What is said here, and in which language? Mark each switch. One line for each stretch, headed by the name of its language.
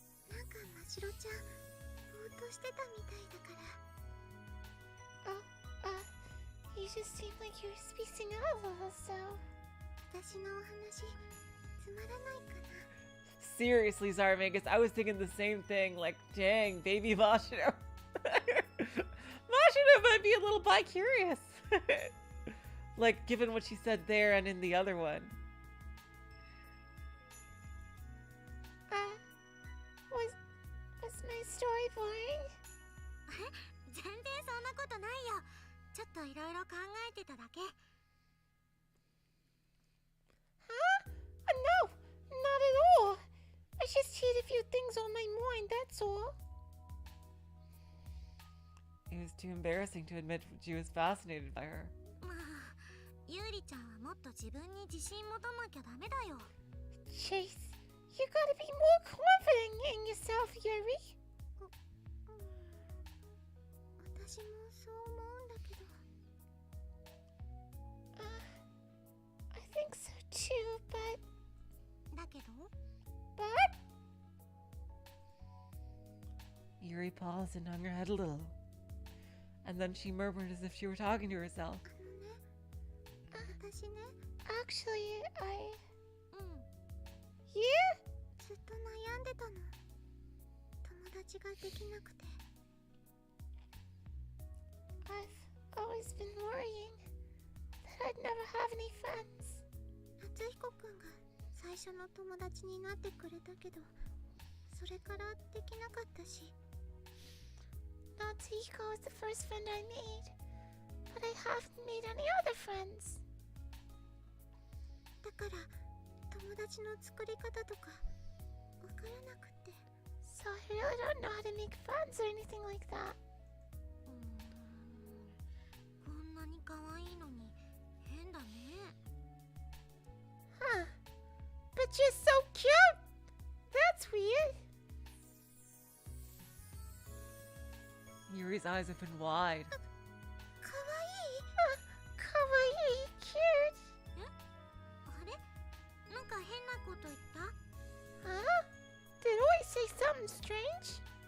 Japanese: なんか真白ちゃんぼーっとしてたみたいだから。
English: You just seem like you're spacing out a little, so.
Japanese: 私のお話つまらないかな。
English: Seriously, Zarmagus, I was thinking the same thing. Like, dang, baby Machiro. Machiro might be a little bi-curious. Like, given what she said there and in the other one. Was my story boring?
Japanese: 全然そんなことないよ。ちちょっといろいろ考えてただけ。
English: Huh? No, not at all. I just had a few things on my mind, that's all. It was too embarrassing to admit she was fascinated by her.
Japanese: まあ、ゆうりちゃんはもっと自分に自信持たなきゃダメだよ。
English: Chase, you gotta be more confident in yourself, Yuri.
Japanese: 私もそう思うんだけど。
English: I think so too, but...
Japanese: だけど
English: But? Yuri paused and hung her head a little. And then she murmured as if she were talking to herself.
Japanese: 私ね、
English: Actually, I...
Japanese: うん、
English: Yeah?
Japanese: ずっと悩んでたの。友達ができなくて。
English: I've always been worrying that I'd never have any friends.
Japanese: 夏彦くんが最初の友達になってくれたけど、それからできなかったし。
English: Natsuhiko was the first friend I made, but I haven't made any other friends.
Japanese: だから友達の作り方とかわからなくて。
English: So I really don't know how to make friends or anything like that.
Japanese: こんなに可愛いのに変だね。
English: Huh. But you're so cute! That's weird. Yuri's eyes opened wide.
Japanese: 可愛い。
English: Kawaii, cute.
Japanese: あれ？なんか変なこと言った？
English: Huh? Did I say something strange?